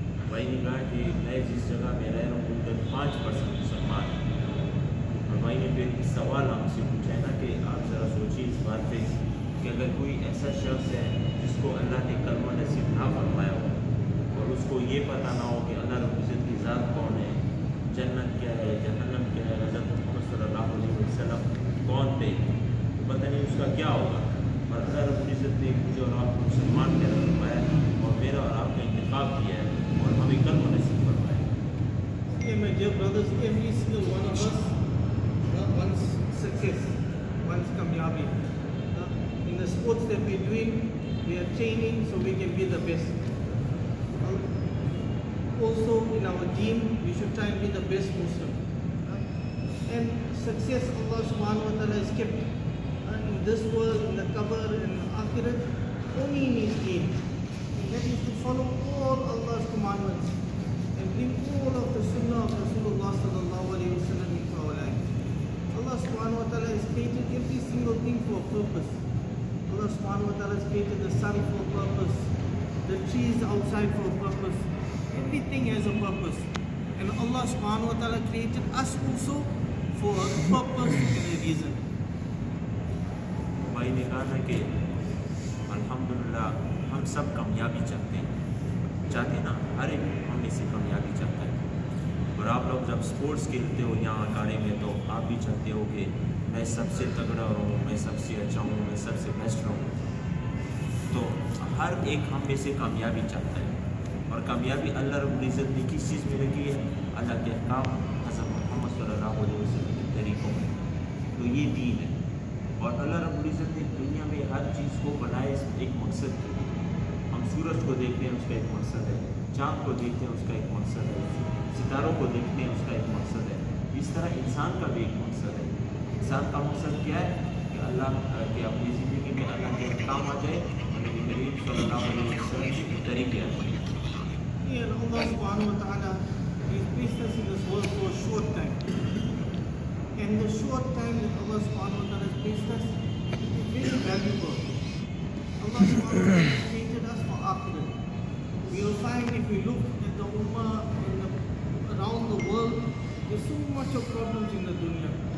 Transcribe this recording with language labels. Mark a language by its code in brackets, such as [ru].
[hi] भाई ने कहा कि मैं जिस जगह में रह रहा हूँ उधर 5% मुसलमान हैं और भाई ने फिर सवाल हमसे पूछा है ना कि आप ज़रा सोचिए इस बात पे कि अगर कोई ऐसा शख्स है जिसको अल्लाह ने कलमा नसीब ना फरमाया हो और उसको ये पता ना हो कि अल्लाह रब्बुल इज़्ज़त की ज़ात कौन है, जन्नत क्या है, जहन्नम क्या है, हज़रत मोहम्मद सल्लल्लाहु अलैहि वसल्लम कौन थे, पता नहीं उसका क्या होगा। और अल्लाह रब्बुल इज़्ज़त ने मुझे और आपको मुसलमान कहना फरमाया और मेरा और आपका इंतखाब किया है और हमें कलमा नसीब फरमाया। [en] Yeah, my dear brothers, every single one of us wants success, wants kamyabi. In the sports that we're doing, we are training so we can be the best. Also in our deen, we should try and be the best Muslim. And success Allah subhanahu wa ta'ala has kept in this world, in the qabr, in the akhirat, only in His deen. And that is to follow all Allah's commandments and bring all of the sunnah of Rasulullah sallallahu alayhi wa sallam into our lives. Allah subhanahu wa ta'ala has created every single thing for a purpose. Allah subhanahu wa ta'ala has created the sun for a purpose, the trees outside for a purpose. Everything has a purpose. And Allah subhanahu wa ta'ala created us also for a purpose and a reason. [hi] भाई ने कहा ना कि अल्हम्दुलिल्लाह हम सब कामयाबी चाहते हैं ना, हर एक हम में से कामयाबी चाहता है। और आप लोग जब स्पोर्ट्स खेलते हो यहाँ अखाड़े में तो आप भी चाहते हो कि मैं सबसे तगड़ा रहूँ, मैं सबसे अच्छा हूँ, मैं सबसे बेस्ट रहूँ। तो हर एक हम में से कामयाबी चाहता है और कामयाबी अल्लाह रब्बुल इज़्ज़त ने किस चीज़ में रखी है? अल्लाह के अहकाम हज़रत मोहम्मद सल्लल्लाहु अलैहि वसल्लम के तरीक़ों में। तो ये दीन है और अल्लाह रब्बुल इज़्ज़त ने दुनिया में हर चीज़ को बनाया एक मकसद के लिए। हम सूरज को देखते हैं उसका एक मकसद है, चाँद को देखते हैं उसका एक मकसद है, सितारों को देखते हैं उसका एक मकसद है। इस तरह इंसान का भी एक मकसद है। इंसान का मकसद क्या है कि अल्लाह के अपनी ज़िंदगी में अल्लाह के अहकाम आ जाए और नबी करीम सल्लल्लाहु अलैहि वसल्लम के तरीके आ जाए। [en] And Allah subhanahu wa ta'ala has placed us in this world for a short time. And the short time that Allah subhanahu wa ta'ala has placed us is very valuable. Allah subhanahu wa ta'ala has created us for akhirat. We will find if we look at the ummah around the world, there's so much of problems in the dunya.